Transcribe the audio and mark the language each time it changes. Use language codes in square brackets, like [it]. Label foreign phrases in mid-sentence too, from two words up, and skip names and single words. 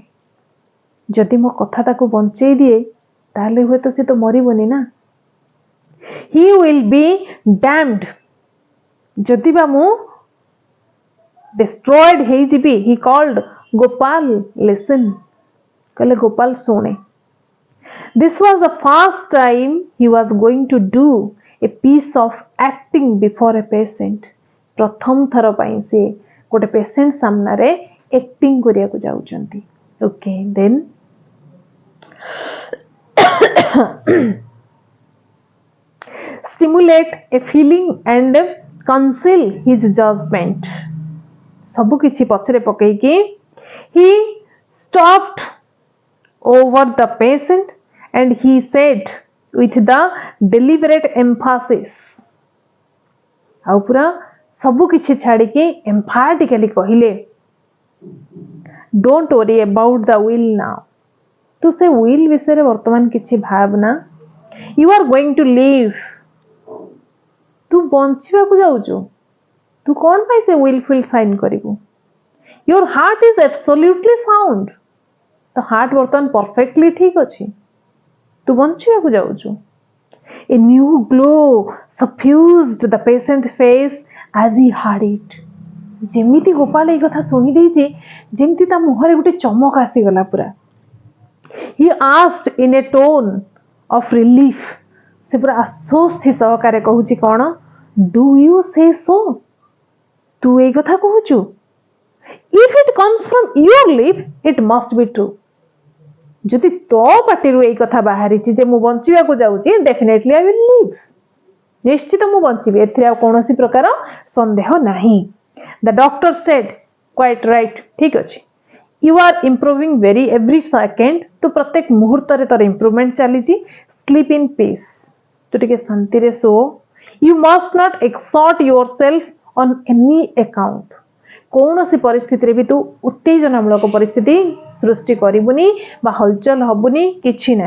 [or] ଯଦି ମୋ କଥା ତାକୁ ବଞ୍ଚେଇ ଦିଏ ତାହେଲେ ହୁଏତ ସେ ତ ମରିବନି ନା। [en] He will be damned. [or] ଯଦି ବା ମୁଁ destroyed ହେଇଯିବି, [en] he called Gopal, listen. [or] କହିଲେ ଗୋପାଳ ଶୁଣେ। [en] This was the first time he was going to do a piece of acting before a patient. [or] ପ୍ରଥମ ଥର ପାଇଁ ସେ ଗୋଟେ ପେସେଣ୍ଟ ସାମ୍ନାରେ ଆକ୍ଟିଂ କରିବାକୁ ଯାଉଛନ୍ତି। [en] okay, then stimulate a feeling and conceal his judgment. [or] ସବୁ କିଛି ପଛରେ ପକେଇକି [en] he stopped over the patient and he said with the deliberate emphasis, [or] ଆଉ ପୁରା ସବୁ କିଛି ଛାଡ଼ିକି emphatically କହିଲେ, [en] don't worry about the will now. [or] ତୁ ସେ will ବିଷୟରେ ବର୍ତ୍ତମାନ କିଛି ଭାବନା। [en] You are going to live. [or] ତୁ ବଞ୍ଚିବାକୁ ଯାଉଛୁ, ତୁ କଣ ପାଇଁ ସେ will [en] fill sign [or] କରିବୁ? [en] Your heart is absolutely sound. [or] ତ ହାର୍ଟ ବର୍ତ୍ତମାନ ପରଫେକ୍ଟଲି ଠିକ ଅଛି, ତୁ ବଞ୍ଚିବାକୁ ଯାଉଛୁ। [en] A new glow suffused the patient's face as he heard it. [or] ଯେମିତି ଗୋପାଳ ଏଇ କଥା ଶୁଣି ଦେଇଛି ଯେମିତି ତା ମୁହଁରେ ଗୋଟେ ଚମକ ଆସିଗଲା ପୁରା। [en] He asked in a tone of relief. [or] ସେ ପୁରା ଆଶ୍ୱସ୍ତି ସହକାରେ କହୁଛି କଣ? [en] Do you say so? [or] ତୁ ଏଇ କଥା କହୁଛୁ? [en] If it comes from your lips, it must be true. [or] ଯଦି ତୋ ପାଟିରୁ ଏଇ କଥା ବାହାରିଛି ଯେ ମୁଁ ବଞ୍ଚିବାକୁ ଯାଉଛି, [en] definitely I will live. [or] ନିଶ୍ଚିତ ମୁଁ ବଞ୍ଚିବି, ଏଥିରେ ଆଉ କୌଣସି ପ୍ରକାର ସନ୍ଦେହ ନାହିଁ। [en] The doctor said, quite right, [or] ଠିକ ଅଛି। [en] You are improving every second. [or] ତୁ ପ୍ରତ୍ୟେକ ମୁହୂର୍ତ୍ତରେ ତୋର ଇମ୍ପ୍ରୁଭମେଣ୍ଟ ଚାଲିଛି। [en] Sleep in peace. [or] ତୁ ଟିକେ ଶାନ୍ତିରେ ଶୋ। [en] You must not exert yourself on any account. [or] କୌଣସି ପରିସ୍ଥିତିରେ ବି ତୁ ଉତ୍ତେଜନାମୂଳକ ପରିସ୍ଥିତି ସୃଷ୍ଟି କରିବୁନି ବା ହଲଚଲ ହବୁନି, କିଛି ନାହିଁ।